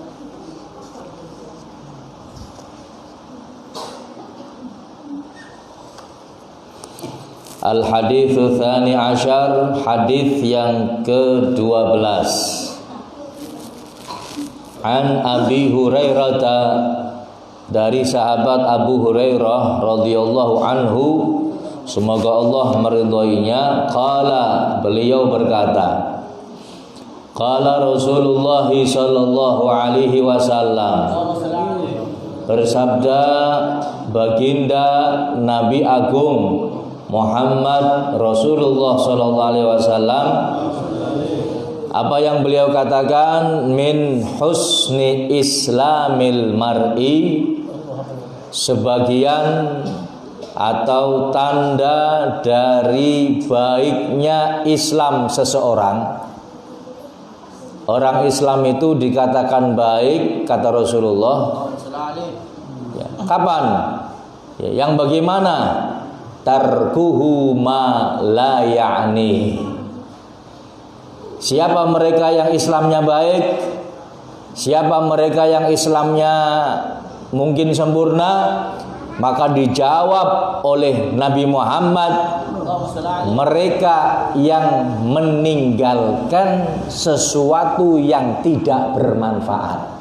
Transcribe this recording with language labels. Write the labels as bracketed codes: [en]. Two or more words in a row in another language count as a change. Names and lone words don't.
[ar] الحديث الثاني عشر, [id] hadis yang ke-12. [ar] عن أبي هريرة, [id] dari sahabat Abu Hurairah [ar] رضي الله عنه, [id] semoga Allah meridhoinya, qala, beliau berkata, [ar] قال رسول الله صلى الله عليه wasallam, [id] bersabda baginda Nabi Agung Muhammad Rasulullah [ar] صلى الله عليه وسلم, [id] apa yang beliau katakan, [ar] من حسن إسلام المرء, [id] sebagian atau tanda dari baiknya Islam seseorang. Orang Islam itu dikatakan baik kata Rasulullah. Ya, kapan? Ya, yang bagaimana? [ar] تركه ما لا يعنيه. [id] Siapa mereka yang Islamnya baik? Siapa mereka yang Islamnya mungkin sempurna? Maka dijawab oleh Nabi Muhammad, mereka yang meninggalkan sesuatu yang tidak bermanfaat.